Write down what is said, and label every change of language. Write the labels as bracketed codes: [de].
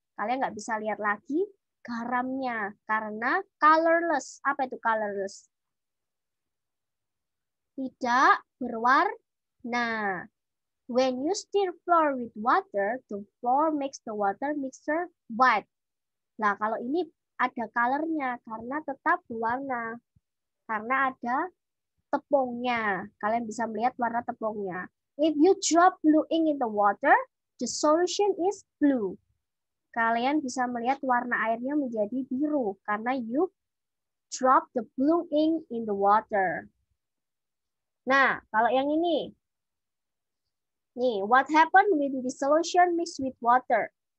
[id] Kalian nggak bisa lihat lagi garamnya karena colorless. Apa itu colorless? Tidak berwarna. [en] When you stir flour with water, the flour makes the water mixture white. [id] Nah, kalau ini ada colornya karena tetap berwarna. Karena ada tepungnya. Kalian bisa melihat warna tepungnya. [en] If you drop blue ink in the water, the solution is blue. [id] Kalian bisa melihat warna airnya menjadi biru karena [en] you drop the blue ink in the water. [id] Nah, kalau yang ini. [en] Nih, what happened when the solution mixed with water?